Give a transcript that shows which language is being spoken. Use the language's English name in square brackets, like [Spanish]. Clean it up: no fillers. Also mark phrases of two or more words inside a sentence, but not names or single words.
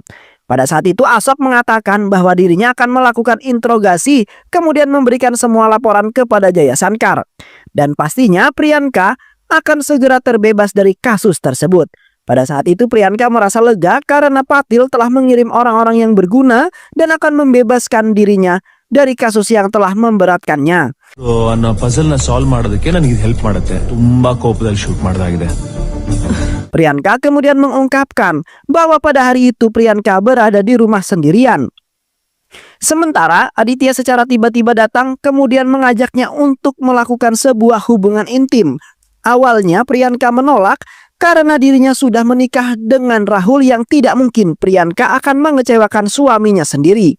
[Indonesian] Pada saat itu Asok mengatakan bahwa dirinya akan melakukan interogasi, kemudian memberikan semua laporan kepada Jaya Sankar. Dan pastinya Priyanka akan segera terbebas dari kasus tersebut. Pada saat itu Priyanka merasa lega karena Patil telah mengirim orang-orang yang berguna dan akan membebaskan dirinya dari kasus yang telah memberatkannya. [Kannada] ಅನ್ನೋ ಪಜಲ್ ನ ಸಾಲ್ವ್ ಮಾಡೋದಕ್ಕೆ ನನಗೆ ಇದು ಹೆಲ್ಪ್ ಮಾಡುತ್ತೆ. ತುಂಬಾ ಕೋಪದಲ್ಲಿ ಶೂಟ್ ಮಾಡಿದಾಗಿದೆ. [Indonesian] Priyanka kemudian mengungkapkan bahwa pada hari itu Priyanka berada di rumah sendirian. Sementara Aditya secara tiba-tiba datang kemudian mengajaknya untuk melakukan sebuah hubungan intim. Awalnya Priyanka menolak karena dirinya sudah menikah dengan Rahul yang tidak mungkin Priyanka akan mengecewakan suaminya sendiri.